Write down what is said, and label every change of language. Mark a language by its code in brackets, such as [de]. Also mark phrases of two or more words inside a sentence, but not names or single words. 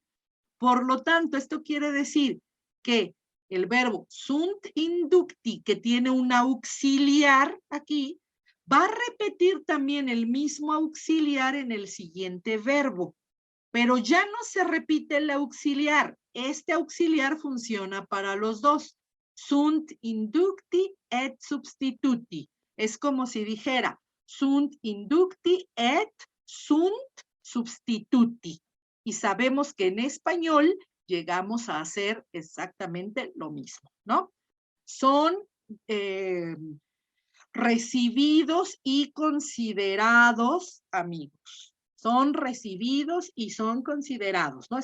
[es] Por lo tanto, esto quiere decir que el verbo [la] sunt inducti, [es] que tiene un auxiliar aquí, va a repetir también el mismo auxiliar en el siguiente verbo. Pero ya no se repite el auxiliar. Este auxiliar funciona para los dos. [la] Sunt inducti et substituti. [es] Es como si dijera [la] sunt inducti et sunt substituti. [es] Y sabemos que en español llegamos a hacer exactamente lo mismo, ¿no? Son recibidos y considerados amigos. Son recibidos y son considerados, ¿no?